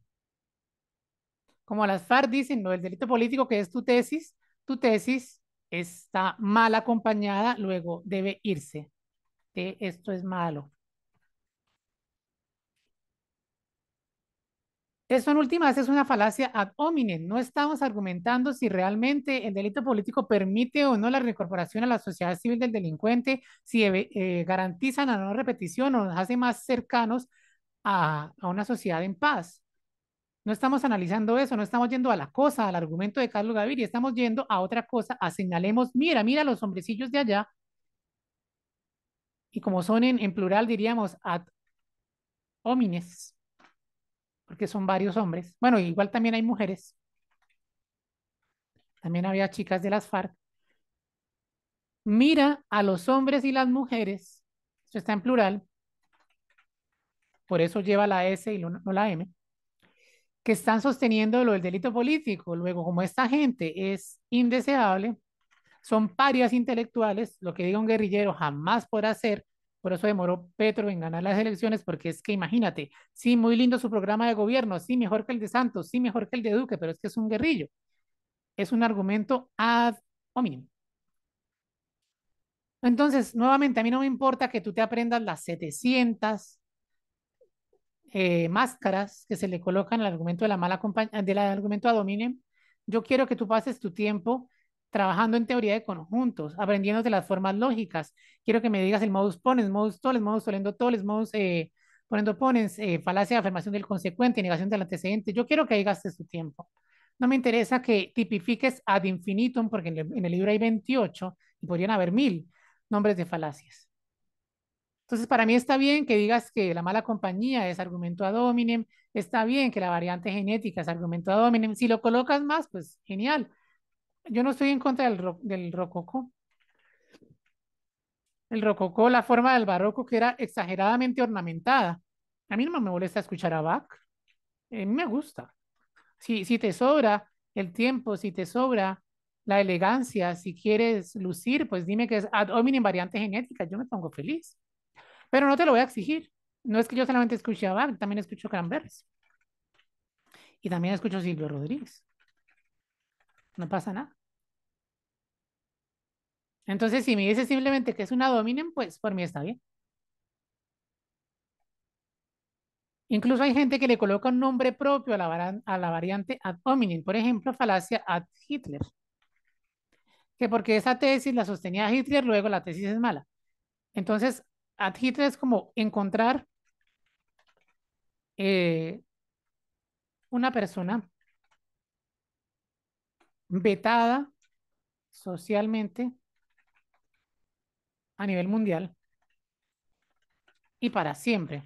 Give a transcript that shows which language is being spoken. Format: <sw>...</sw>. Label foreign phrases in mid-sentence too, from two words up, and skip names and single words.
<es>Como las FARC dicen, no, el delito político que es tu tesis está mal acompañada, luego debe irse. Esto es malo. Eso en últimas es una falacia</es> <la>ad hominem.</la> <es>No estamos argumentando si realmente el delito político permite o no la reincorporación a la sociedad civil del delincuente, si garantizan la no repetición o nos hace más cercanos a una sociedad en paz. No estamos analizando eso, no estamos yendo a la cosa, al argumento de Carlos Gaviria, estamos yendo a otra cosa, a señalemos, mira, mira los hombrecillos de allá, y como son en plural diríamos</es> <la>ad homines,</la> <es>porque son varios hombres. Bueno, igual también hay mujeres, también había chicas de las FARC. Mira a los hombres y las mujeres, esto está en plural, por eso lleva la S y no la M, que están sosteniendo lo del delito político. Luego, como esta gente es indeseable, son parias intelectuales, lo que diga un guerrillero jamás podrá hacer, por eso demoró Petro en ganar las elecciones, porque es que imagínate, sí, muy lindo su programa de gobierno, sí, mejor que el de Santos, sí, mejor que el de Duque, pero es que es un guerrillo, es un argumento</es> <la>ad hominem.</la> <es>Entonces, nuevamente, a mí no me importa que tú te aprendas las 700 máscaras que se le colocan al argumento de la mala compañía, del argumento</es> <la>ad hominem.</la> <es>Yo quiero que tú pases tu tiempo trabajando en teoría de conjuntos, aprendiéndote las formas lógicas. Quiero que me digas el</es> <la>modus ponens, modus tollens, modus tollendo tollens, modus ponendo ponens,</la> <es>falacia de afirmación del consecuente, negación del antecedente. Yo quiero que ahí gastes tu tiempo. No me interesa que tipifiques</es> <la>ad infinitum,</la> <es>porque en el libro hay 28 y podrían haber 1000 nombres de falacias. Entonces, para mí está bien que digas que la mala compañía es argumento</es> <la>ad hominem,</la> <es>está bien que la variante genética es argumento</es> <la>ad hominem.</la> <es>Si lo colocas más, pues genial. Yo no estoy en contra del rococó. El rococó, la forma del barroco que era exageradamente ornamentada. A mí no me molesta escuchar a Bach, a mí me gusta. Si te sobra el tiempo, si te sobra la elegancia, si quieres lucir, pues dime que es ad hominem variante genética, yo me pongo feliz. Pero no te lo voy a exigir. No es que yo solamente escuche a Bach, también escucho Cranberries. Y también escucho Silvio Rodríguez. No pasa nada. Entonces, si me dices simplemente que es una dominen, pues por mí está bien. Incluso hay gente que le coloca un nombre propio a la variante</es> <la>ad hominem.</la> <es>Por ejemplo, falacia ad Hitler. Que porque esa tesis la sostenía Hitler, luego la tesis es mala. Entonces, ad Hitler es como encontrar eh, una persona vetada socialmente a nivel mundial y para siempre.</es>